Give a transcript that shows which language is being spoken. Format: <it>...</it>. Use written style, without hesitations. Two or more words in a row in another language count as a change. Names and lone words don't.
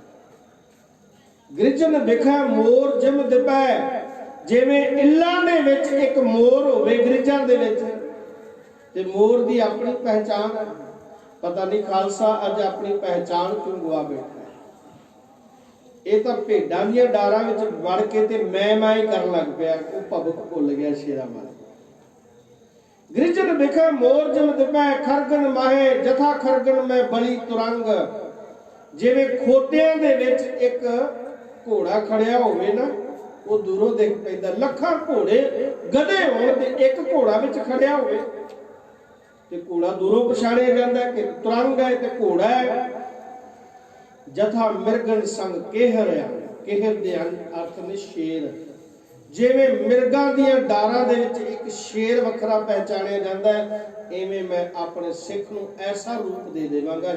<bra>गिरजन विखै मोर जिम दिपै,</bra> <pa>ਜਿਵੇਂ ਇੱਲਾਂ ਦੇ ਵਿਚ ਇਕ ਮੋਰ ਹੋਵੇ ਗਿਰਜਾਂ ਦੇ ਵਿਚ, ਤੇ ਮੋਰ ਦੀ ਅਪਣੀ ਪਹਿਚਾਣ ਹੈ। ਪਤਾ ਨਹੀਂ ਖ਼ਾਲਸਾ ਅੱਜ ਅਪਣੀ ਪਹਿਚਾਣ ਕਿਉਂ ਗਵਾ ਬੈਠਾ ਹੈ। ਯੇ ਤੋ ਭੇਡਾਂ ਦੀਆਂ ਡਾਰਾਂ ਵਿਚ ਵੜ ਕੇ ਤੇ ਮੈਂ ਹੀ ਕਰਨ ਲੱਗ ਪਿਆ, ਵੋ ਭਵਕ ਭੁੱਲ ਗਿਆ ਸ਼ੇਰਾ ਵਾਲਾ।</pa> <bra>गिरजन विखै मोर जिम दिपै, खरगन माहे जथा खरगन में बली तुरंग।</bra> <pa>ਜਿਵੇਂ ਖੋਤਿਆਂ ਦੇ ਵਿਚ ਇਕ ਘੋੜਾ ਖੜ੍ਹਿਆ ਹੋਵੇ ਨਾ, ਵੋ ਦੂਰੋਂ ਦਿਖ ਪੈਂਦਾ। ਲੱਖਾਂ ਘੋੜੇ ਗਧੇ ਹੋਣ ਤੇ ਇਕ ਘੋੜਾ ਵਿਚ ਖੜ੍ਹਿਆ ਹੋਵੇ, ਤੇ ਘੋੜਾ ਦੂਰੋਂ ਪਛਾਣਿਆ ਜਾਂਦਾ ਕਿ ਤੁਰੰਗ ਹੈ ਤੇ ਘੋੜਾ ਹੈ।</pa> <bra>ਜਥਾ ਮਿਰਗਨ ਸੰਗ ਕੇਹਰ</bra> <pa>ਆ, ਕੇਹਰ ਦੇ ਅਰਥ ਨੇ ਸ਼ੇਰ। ਜਿਵੇਂ ਮਿਰਗਾਂ ਦੀਆਂ ਡਾਰਾਂ ਦੇ ਵਿੱਚ ਇੱਕ ਸ਼ੇਰ ਵੱਖਰਾ ਪਹਿਚਾਣਿਆ ਜਾਂਦਾ ਹੈ, ਇਵੇਂ ਮੈਂ ਆਪਣੇ ਸਿੱਖ ਨੂੰ ਐਸਾ ਰੂਪ ਦੇ ਦੇਵਾਂਗਾ।</pa>